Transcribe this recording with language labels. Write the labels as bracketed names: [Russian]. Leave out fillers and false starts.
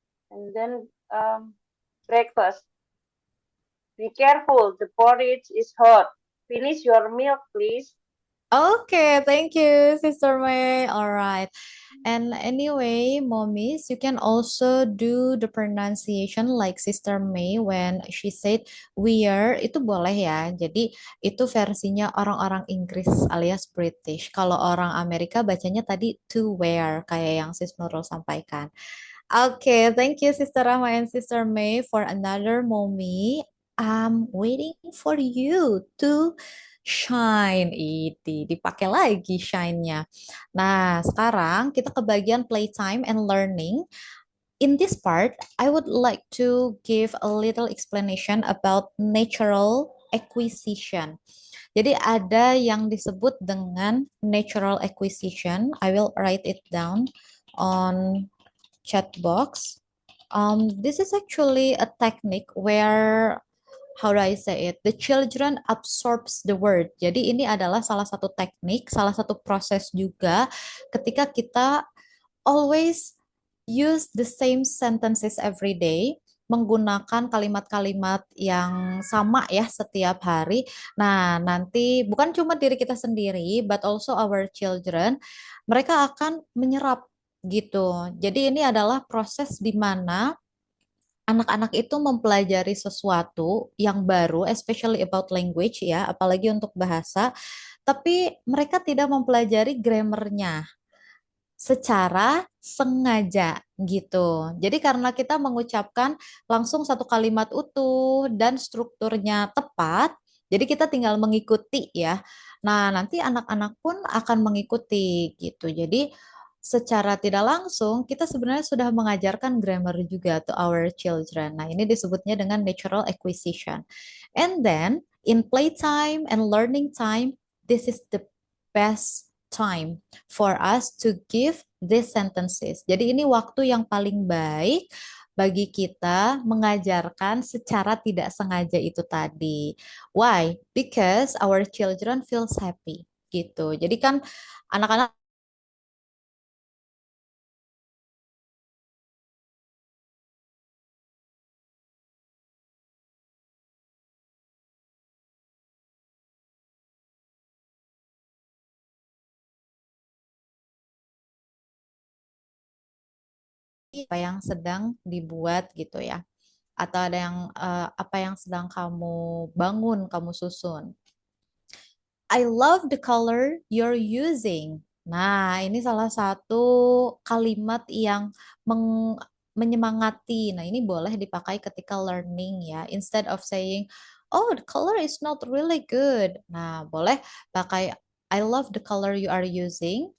[English] And then breakfast. Be careful, the porridge is hot. Finish your milk, please. Okay, thank you, Sister May. All right. And anyway, mommies, you can also do the pronunciation like Sister May when she said wear, [Indonesian] itu boleh ya. Jadi itu versinya orang-orang Inggris alias British. Kalau orang Amerika bacanya tadi to wear, kayak yang Sis Nurul sampaikan. [English] Okay, thank you Sister Rahma and Sister May for another mommy. I'm waiting for you to shine. [Indonesian] Ini dipakai lagi shine-nya. Nah, sekarang kita ke bagian playtime and learning. [English] In this part, I would like to give a little explanation about natural acquisition. [Indonesian] Jadi ada yang disebut dengan natural acquisition. [English] I will write it down on chat box. This is actually a technique where how do I say it? The children absorbs the word. [Indonesian] Jadi ini adalah salah satu teknik, salah satu proses juga ketika kita [English] always use the same sentences every day, [Indonesian] menggunakan kalimat-kalimat yang sama ya setiap hari. Nah, nanti bukan cuma diri kita sendiri, [English] but also our children, [Indonesian] mereka akan menyerap gitu. Jadi ini adalah proses di mana anak-anak itu mempelajari sesuatu yang baru, [English] especially about language [Indonesian] ya, apalagi untuk bahasa, tapi mereka tidak mempelajari grammarnya secara sengaja gitu. Jadi karena kita mengucapkan langsung satu kalimat utuh dan strukturnya tepat, jadi kita tinggal mengikuti ya. Nah, nanti anak-anak pun akan mengikuti gitu. Jadi secara tidak langsung kita sebenarnya sudah mengajarkan grammar juga [English] to our children. [Indonesian] Nah, ini disebutnya dengan natural acquisition. [English] And then in playtime and learning time, this is the best time for us to give these sentences. [Indonesian] Jadi ini waktu yang paling baik bagi kita mengajarkan secara tidak sengaja itu tadi. [English] Why? Because our children feels happy gitu. [Indonesian] Jadi kan anak-anak apa yang sedang dibuat gitu ya. Atau ada yang apa yang sedang kamu bangun, kamu susun. [English] I love the color you're using. [Indonesian] Nah, ini salah satu kalimat yang menyemangati. Nah, ini boleh dipakai ketika learning ya. [English] Instead of saying, oh, the color is not really good. [Indonesian] Nah, boleh pakai [English] I love the color you are using.